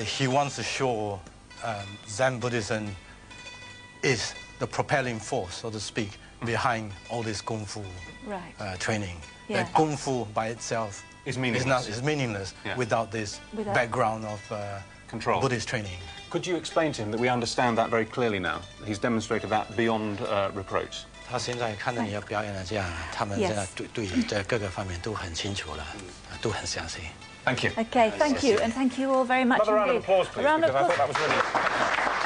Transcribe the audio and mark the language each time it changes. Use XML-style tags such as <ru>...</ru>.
<en>He wants to show Zen Buddhism is the propelling force, so to speak, behind all this Kung Fu training. Yeah. That Kung Fu by itself is meaningless, without this background of control. Buddhist training. Could you explain to him that we understand that very clearly now? He's demonstrated that beyond reproach.</en> <zh>他现在看到你的表演了，这样他们现在对在各个方面都很清楚了，都很相信。</zh> <en>Thank you. Okay, thank you, and thank you all very much Another round of indeed. applause, please, because I thought that was really...</en>